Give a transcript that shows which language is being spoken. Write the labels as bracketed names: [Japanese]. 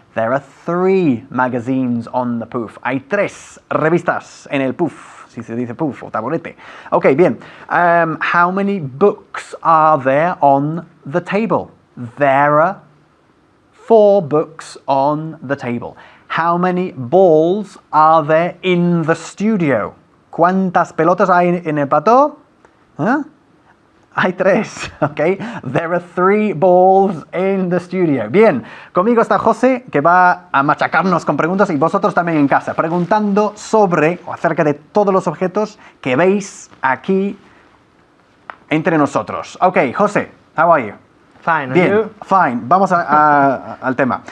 [English] There are 3 magazines on the poof. [Spanish] Hay 3 revistas en el poof, si se dice poof o taburete. Okay, bien. [English] How many books are there on the table? There are 4 books on the table. How many balls are there in the studio? [Spanish] ¿Cuántas pelotas hay en el plató? ¿Eh? Hay 3, ¿ok? [English] There are 3 balls in the studio. [Spanish] Bien, conmigo está José, que va a machacarnos con preguntas, y vosotros también en casa, preguntando sobre o acerca de todos los objetos que veis aquí entre nosotros. [English] Ok, José, how are you? Fine, and [Spanish] Bien, [English] you? [Spanish] fine. Vamos al tema.